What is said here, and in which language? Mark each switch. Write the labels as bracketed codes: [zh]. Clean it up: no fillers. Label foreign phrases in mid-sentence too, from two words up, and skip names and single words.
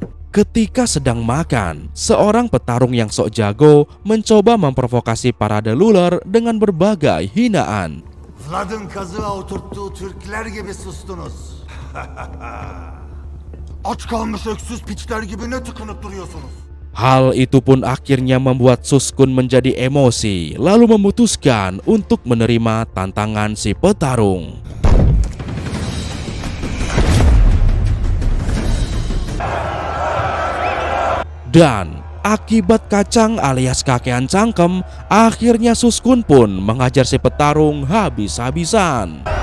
[id] Ketika sedang makan, seorang petarung yang sok jago mencoba memprovokasi para deluler dengan berbagai hinaan. [tr] Vlad'ın kazığa oturttuğu Türkler gibi sustunuz. Aç kalmış öksüz piçler gibi ne tıkınıp duruyorsunuz? [id] Hal itu pun akhirnya membuat Suskun menjadi emosi, lalu memutuskan untuk menerima tantangan si petarung. Dan akibat kacang alias [jv] kakean cangkem, [id] akhirnya Suskun pun menghajar si petarung habis-habisan.